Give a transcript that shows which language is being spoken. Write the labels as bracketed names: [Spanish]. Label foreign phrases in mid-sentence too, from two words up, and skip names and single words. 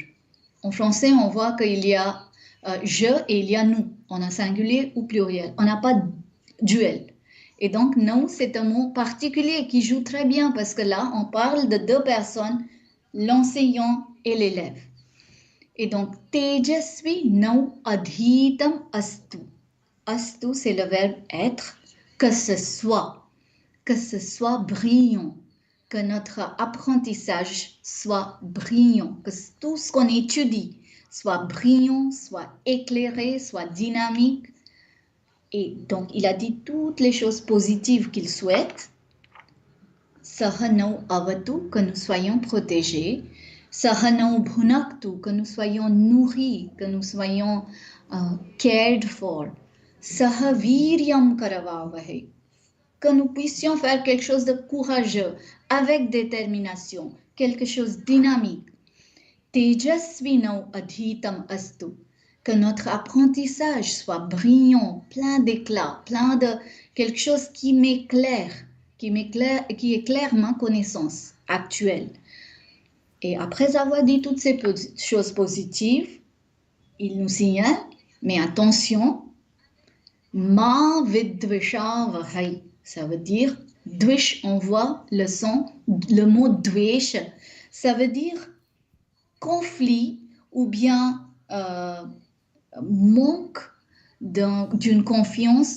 [French] En français, on voit qu'il y a je et il y a nous. On a singulier ou pluriel. On n'a pas duel. Et donc, nous, c'est un mot particulier qui joue très bien parce que là, on parle de deux personnes, l'enseignant et l'élève. Et donc, [Sanskrit] tejasvi nau adhitam astu. Astu, [French] c'est le verbe être, que ce soit brillant, que notre apprentissage soit brillant, que tout ce qu'on étudie soit brillant, soit éclairé, soit dynamique. Et donc, il a dit toutes les choses positives qu'il souhaite. [Sanskrit] Sahanau avatu, [French] que nous soyons protégés. [Sanskrit] Sahanau bhunaktu, [French] que nous soyons nourris, que nous soyons [English] cared for. [Sanskrit] Sahaviryam karavavahe, [French] que nous puissions faire quelque chose de courageux, avec détermination, quelque chose de dynamique. [Sanskrit] Tejasvinau adhitam astu, [French] que notre apprentissage soit brillant, plein d'éclat, plein de quelque chose qui m'éclaire, qui éclaire ma connaissance actuelle. Et après avoir dit toutes ces choses positives, il nous signale, mais attention, [Sanskrit] ma vidvisha vahai, [French] ça veut dire dvish, on voit le son, le mot dvesh, ça veut dire conflit ou bien manque d'une confiance.